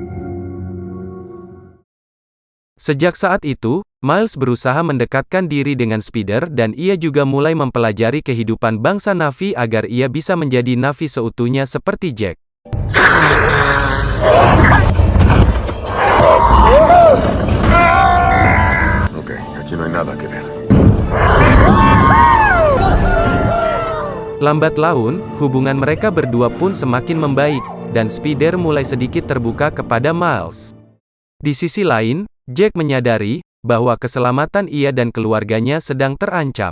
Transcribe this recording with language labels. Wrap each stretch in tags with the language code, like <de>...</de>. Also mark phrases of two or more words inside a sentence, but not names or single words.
<id>Sejak saat itu, Miles berusaha mendekatkan diri dengan Spider dan ia juga mulai mempelajari kehidupan bangsa Na'vi agar ia bisa menjadi Na'vi seutuhnya seperti Jack. Oke,</id> <es>aquí no hay nada que ver.</es> <id>Lambat laun, hubungan mereka berdua pun semakin membaik, dan Spider mulai sedikit terbuka kepada Miles. Di sisi lain, Jack menyadari bahwa keselamatan ia dan keluarganya sedang terancam.</id>